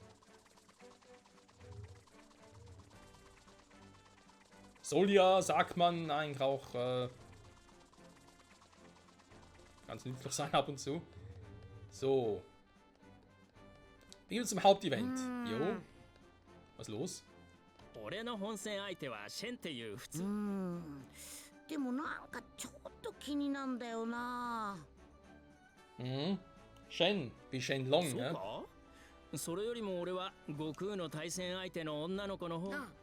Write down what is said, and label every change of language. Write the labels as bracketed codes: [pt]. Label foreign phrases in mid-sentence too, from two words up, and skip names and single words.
[de] Soll ja, sagt man, eigentlich auch ganz nützlich sein ab und zu. So. Wir gehen zum Hauptevent. Jo. Was ist los? [ja] 俺の本戦相手はシェンっていう普通。でもなんかちょっと気になんだよな。 [de] Shen, wie Shenlong, [ja] そう [de] ne? [ja] か？それよりも俺は悟空の対戦相手の女の子の方。